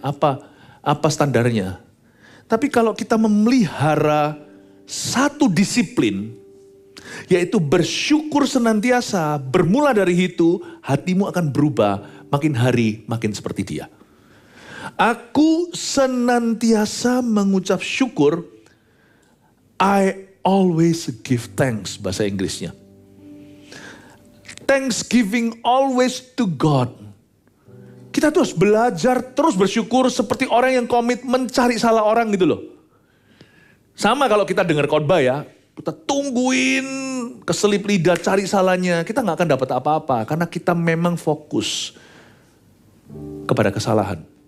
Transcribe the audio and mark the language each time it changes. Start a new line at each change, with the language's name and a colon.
Indonesian: Apa standarnya? Tapi kalau kita memelihara satu disiplin, yaitu bersyukur senantiasa, bermula dari itu, hatimu akan berubah, makin hari makin seperti Dia. Aku senantiasa mengucap syukur,
English: I always give thanks,
Indonesian: bahasa Inggrisnya.
English: Thanksgiving always to God.
Indonesian: Kita tuh harus belajar terus bersyukur seperti orang yang komitmen cari salah orang gitu loh. Sama kalau kita dengar khotbah ya, kita tungguin keselip lidah cari salahnya. Kita gak akan dapat apa-apa karena kita memang fokus kepada kesalahan.